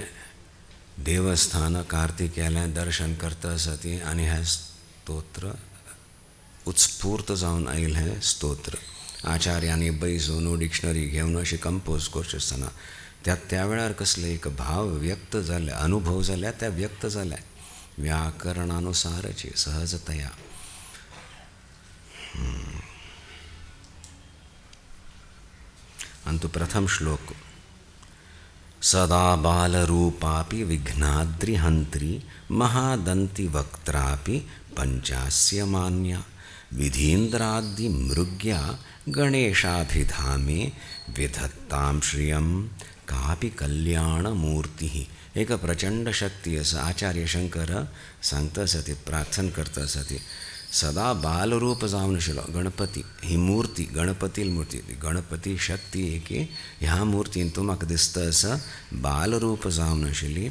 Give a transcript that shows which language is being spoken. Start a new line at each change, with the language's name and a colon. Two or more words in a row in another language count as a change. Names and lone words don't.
Konkani: देवस्थान कार्तिकेयेलें दर्शन करता आसती आनी हें स्तोत्र उत्स्फूर्त जावन आयिल्लें स्तोत्र आचार्यांनी बैसून डिक्शनरी घेवन अशी कंपोज करची आसतना त्या वेळार कसले एक भाव व्यक्त जाले अनुभव जाल्या त्या व्यक्त जाल्या व्याकरणानुसारची सहजतया. अंतु प्रथम श्लोक
Sanskrit: सदा बालरूपापि विघ्नाद्रिहन्त्री महादन्ति वक्त्रापि पंचास्य मान्या विधीन्द्रादि मृग्या गणेशाभिधामे विधत्तां श्रियं कापि कल्याणमूर्तिः.
Konkani: एक प्रचंड शक्ती आसा. आचार्य शंकर सांगता सती प्रार्थना करता सती सदा बालरूप जावन आशिल्लो गणपती ही मूर्ती गणपती मूर्ती गणपती शक्ती की ह्या मुर्तीन तूं म्हाका दिसता आसा बालरूप जावन आशिल्ली.